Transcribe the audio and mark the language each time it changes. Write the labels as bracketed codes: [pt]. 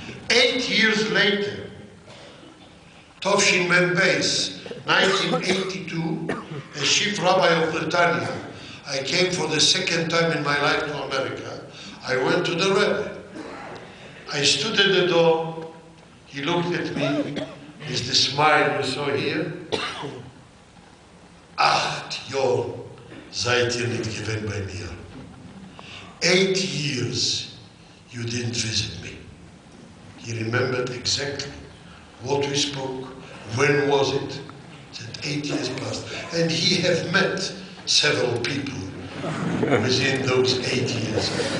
[en] 8 years later, Tovshin Mem Beis, 1982, as chief rabbi of Netanya, I came for the second time in my life to America. I went to the Rabbi. I stood at the door. He looked at me. Is the smile you saw here? [de] 8 Jahre seid ihr nicht gewesen bei mir. [en] 8 years you didn't visit me. He remembered exactly what we spoke, when was it, that 8 years passed. And he have met several people within those 8 years.